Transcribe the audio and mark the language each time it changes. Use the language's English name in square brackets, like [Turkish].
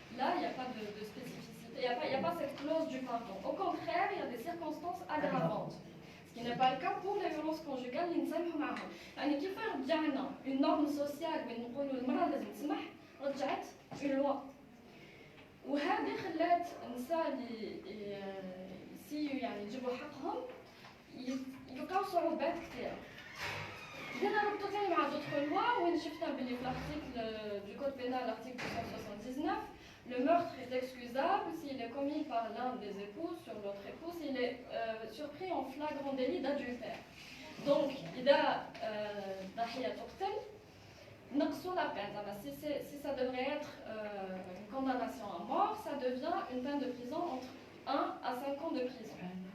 [French] Là, il n'y a pas de spécificité, il n'y a pas cette clause du pardon. Au contraire, il y a des circonstances aggravantes. Ce qui n'est pas le cas pour les violences conjugales [Arabic] اللي نسامحوا معهم. يعني كيف رجعنا [French] une norme sociale [Arabic] وين نقولوا المرأة لازم تسمح رجعت [French] une loi. [Arabic] وهذه خلات النساء اللي يعني يجيبوا حقهم يلقاو صعوبات كثيرة. بدينا نربطو ثاني مع دوطخ لوا وين شفنا بلي [French] في l'article du code pénal, l'article 279, le meurtre est excusable s'il est commis par l'un des époux sur l'autre époux, s'il est surpris en flagrant délit d'adultère. Donc, [Arabic] إذا ضحية تقتل نقصوا [French] la peine. Si ça devrait être une condamnation à mort, ça devient une peine de prison entre 1 à 5 ans de prison.